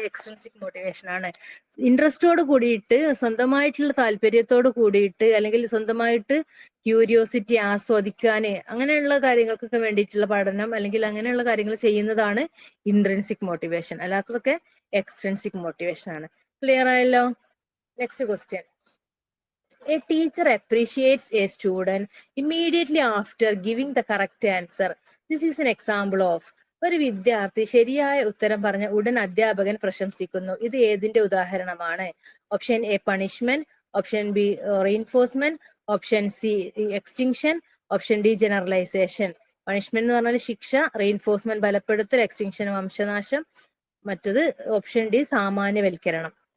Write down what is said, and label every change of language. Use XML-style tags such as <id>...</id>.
<ml>Extrinsic motivation ആണ്. ഇൻട്രസ്റ്റോട് കൂടിയിട്ട്, സ്വന്തമായിട്ടുള്ള താല്പര്യത്തോട് കൂടിയിട്ട്, അല്ലെങ്കിൽ സ്വന്തമായിട്ട് ക്യൂരിയോസിറ്റി ആസ്വദിക്കാന്, അങ്ങനെയുള്ള കാര്യങ്ങൾക്കൊക്കെ വേണ്ടിയിട്ടുള്ള പഠനം അല്ലെങ്കിൽ അങ്ങനെയുള്ള കാര്യങ്ങൾ ചെയ്യുന്നതാണ് ഇൻട്രിൻസിക് മോട്ടിവേഷൻ. അല്ലാത്തതൊക്കെ എക്സ്ട്രിൻസിക് മോട്ടിവേഷൻ ആണ്. ക്ലിയർ ആയല്ലോ? Next question.</ml> <en>A teacher appreciates a student immediately after giving the correct answer. This is an example of.</en> <ml>ഒരു വിദ്യാർത്ഥി ശരിയായ ഉത്തരം പറഞ്ഞ ഉടൻ അധ്യാപകൻ പ്രശംസിക്കുന്നു. ഇത് ഏതിന്റെ ഉദാഹരണമാണ്? Option A punishment, option B reinforcement, option C extinction, option D generalisation. Punishment എന്ന് പറഞ്ഞാൽ ശിക്ഷ, റീഇൻഫോഴ്സ്മെന്റ് ബലപ്പെടുത്തൽ, എക്സ്റ്റിങ്ഷൻ വംശനാശം, മറ്റത് ഓപ്ഷൻ ഡി സാമാന്യവൽക്കരണം.</ml>